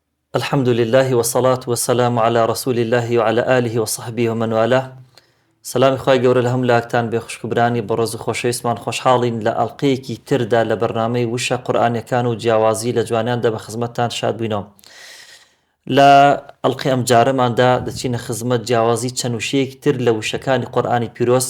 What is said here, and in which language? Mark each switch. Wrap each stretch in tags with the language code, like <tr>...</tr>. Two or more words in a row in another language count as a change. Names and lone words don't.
<ar>الحمد لله والصلاة والسلام على رسول الله وعلى آله وصحبه ومن والاه.</ar> <ckb>سلام خواهی گەورە لە هەموو لاکتان بێ خوشکبرانی بە ڕۆز و خۆشەویستمان خۆشحاڵین لە ئەڵقەیەکی تردا لە بەرنامەی وشە قورئانیەکان و جیاوازی لە جوانیاندا بە خزمەتتان شاد بووینەوە. لە ئەڵقەی ئەم جارەماندا دەچینە خزمەت جیاوازی چەند وشەیەکی تر لە وشەکانی قورئانی پیرۆز.</ckb>